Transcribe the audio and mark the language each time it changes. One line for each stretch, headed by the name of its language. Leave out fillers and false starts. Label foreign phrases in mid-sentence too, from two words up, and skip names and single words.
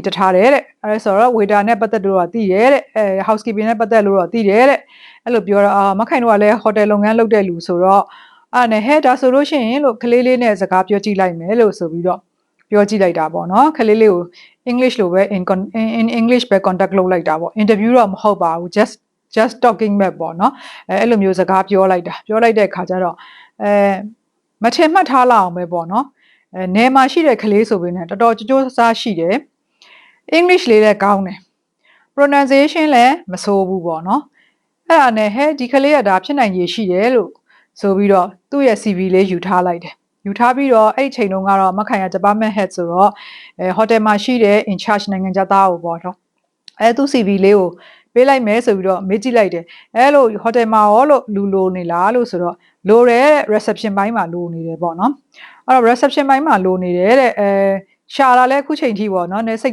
Burmese: တက်ထားတယ်တဲ့အဲဆိုတော့ waiter နဲ့ပတ်သက်လို့တော့သိတယ်တဲ့housekeeping နဲ့ပတ်သက်လို့တော့သိတယ်တဲ့အဲ့လိုပြောတော့မခိုင်တို့ကလည်း hotel လုပ်ငန်းလုပ်တဲ့လူဆိုတော့နဲ့ဟဲ့ဒါဆိုလို့ရှိရင်လို့ကလေးလေးနဲ့စကားပြောကြည့်လိုက်မယ်လို့ဆိုပြီးတော့ပြောကြည့် လိုက်တာပေါ့နော်ကလေးလေးကို English လိုပဲ
English: in English
Burmese: ပဲ contact လုပ်လိုက်တာပေါ့ interview တော့မဟုတ်ပါဘူး
English: just talking back
Burmese: ပေါ့နော်အဲ့လိုမျိုးစကားပြောလိုက်တဲ့အခါကျတော့မထင်မှတ်ထားလောက်အောင်ပဲ ပေါ့နော်နယ်မှာရှိတဲ့ကလေးဆိုပေမဲ့တော်တော်ကြိုးစားရှိတယ် English လေးလည်းကောင်းတယ် pronunciation လည်းမဆိုးဘူးပေါ့နော်အဲ့ဒါနဲ့ဟဲ့ဒီက လေးကဒါဖြစ်နိုင်ရည်ရှိတယ်လို့ဆိုပြီးတော့သူ့ရဲ့ CV လေးယူထားလိုက်တယ်ယူထားပြီးတော့အဲ့ဒီချိန်တုန်းကတော့မခိုင်က
English: department head
Burmese: ဆိုတော့hotel မှာရှိတဲ့
English: in charge
Burmese: နိုင်ငံခြားသားကိုပေါ့နော်သူ့ CV လေးကိုပေးလိုက်မယ်ဆိုပြီးတော့မေးကြည့်လိုက်တယ်အဲ့လို hotel မှာရောလို့လူလိုနေလားလို့ဆိုတော့လိုတယ် reception ဘိုင်းမှာလိုနေတယ်ပေါ့နော်အဲ့တော့ reception ဘိုင်းမှာလိုနေတယ်တဲ့ရှာလာလဲအခုချိန်ထိပေါ့နော်နည်းစိတ်